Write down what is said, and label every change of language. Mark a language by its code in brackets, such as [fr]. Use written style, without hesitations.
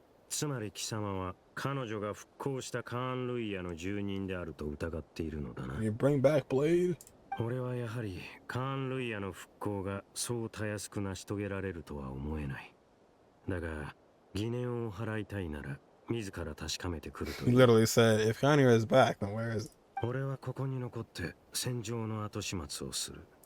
[ja] つまり貴様は彼女が復興したカーン・ルイヤの住人であると疑っているのだな。 [en] Can you bring back Blade? [ja] 俺はやはりカーン・ルイヤの復興がそうたやすく成し遂げられるとは思えない。だが疑念を払いたいなら自ら確かめてくるとい [en] He [ja] う。 [en] literally said, if Kanye is back, then where is it? [ja] 俺はここに残って戦場の後始末をする。